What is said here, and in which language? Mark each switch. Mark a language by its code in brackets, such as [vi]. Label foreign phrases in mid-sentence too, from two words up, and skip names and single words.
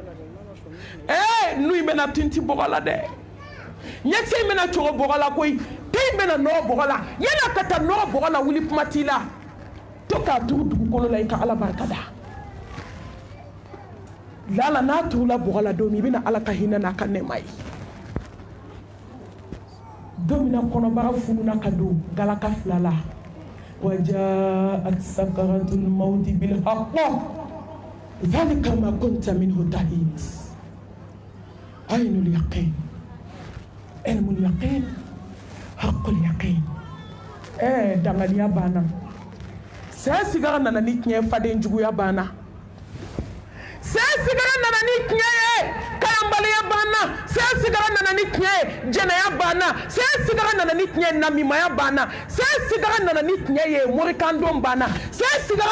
[bm] nu in bɛna tinti bɔgɔ la dɛ ɲɛkisɛ in bɛna cogo bɔgɔ la koyi den in bɛna nɔgɔ bɔgɔ la yanni ka taa nɔgɔ bɔgɔ la wuli kuma t'i la to k'a turu dugukolo la i ka ala barika da lala n'a turula bɔgɔ la don min i bɛna ala ka hinɛ n'a ka nɛɛma ye don min na kɔnɔbara fununa ka don galaka 2 la [ar] وجاءت سكرة الموت بالحق ذلك ما كنت منه تحيد عين اليقين علم اليقين حق اليقين [bm] دangaliya banna saya sigara nana ni tiɲɛ faden juguya banna saya sigara nana ni tiɲɛ ye kalanbaliya banna saya sigara nana ni tiɲɛ ye jɛnɛya banna saya sigara nana ni tiɲɛ ye namimaya banna saya sigara nana ni tiɲɛ ye morikandon banna saya sigara